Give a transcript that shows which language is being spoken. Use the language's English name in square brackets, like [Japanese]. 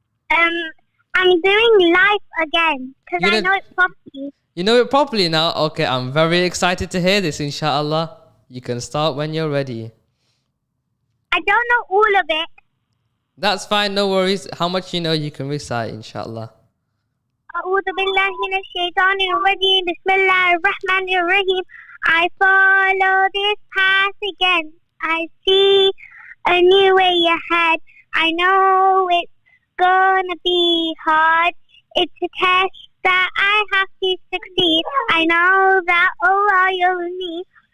[English] I'm doing live again because I know it properly. You know it properly now? Okay, I'm very excited to hear this, inshallah. You can start when you're ready. I don't know all of it. That's fine, no worries. How much you know you can recite, inshallah. [Arabic] أعوذ بالله من الشيطان الرجيم بسم الله الرحمن الرحيم. [English] I follow this path again. I see a new way ahead. I know it's gonna be hard. It's a test that I have to succeed. I know that Allah you're with me.